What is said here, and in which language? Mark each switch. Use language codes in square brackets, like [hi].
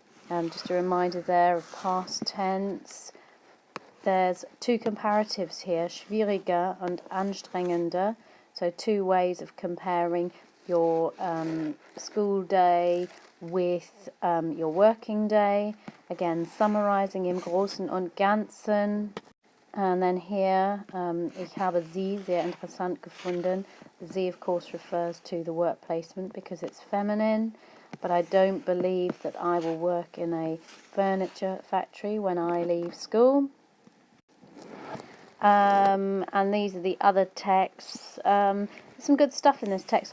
[en] Just a reminder there of past tense. There's 2 comparatives here, schwieriger and anstrengender. So 2 ways of comparing your school day with your working day. Again, summarising [de] im Großen und Ganzen. [en] And then here, [de] ich habe sie sehr interessant gefunden. [en] Sie, of course, refers to the work placement because it's feminine. But I don't believe that I will work in a furniture factory when I leave school. And these are the other texts. There's some good stuff in this text.